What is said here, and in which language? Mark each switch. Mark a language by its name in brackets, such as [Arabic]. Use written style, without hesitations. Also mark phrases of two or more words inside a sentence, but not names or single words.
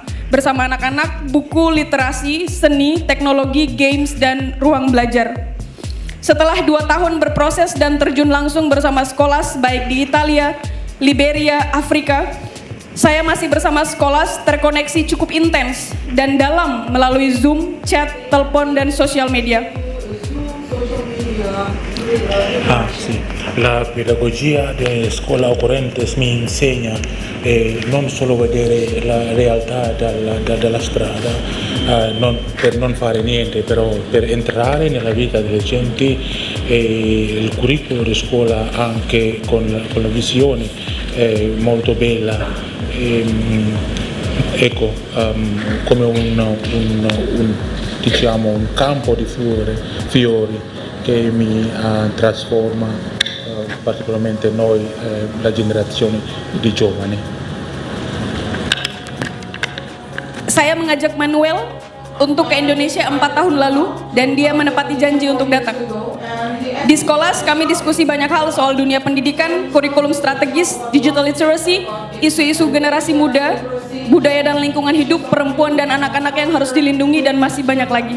[Indonesian] Bersama anak-anak, buku, literasi, seni, teknologi, games, dan ruang belajar. Setelah 2 tahun berproses dan terjun langsung bersama sekolah baik di Italia, Liberia, Afrika, saya masih bersama sekolah terkoneksi cukup intens dan dalam melalui Zoom, chat, telepon, dan sosial media. Sì. [Italian] La pedagogia delle scuole occorrentes mi insegna non solo vedere la realtà dalla strada, per non fare niente, però per entrare nella vita delle genti, il curriculum di scuola anche con la visione molto bella, ecco, come diciamo un campo di fiori che mi trasforma particolarmente noi, la generazione di giovani. [Indonesian] Saya mengajak Manuel untuk ke Indonesia 4 tahun lalu dan dia menepati janji untuk datang. Di sekolah kami diskusi banyak hal soal dunia pendidikan, kurikulum strategis, [English] digital literacy, [Indonesian] isu-isu generasi muda, budaya dan lingkungan hidup, perempuan dan anak-anak yang harus dilindungi dan masih banyak lagi.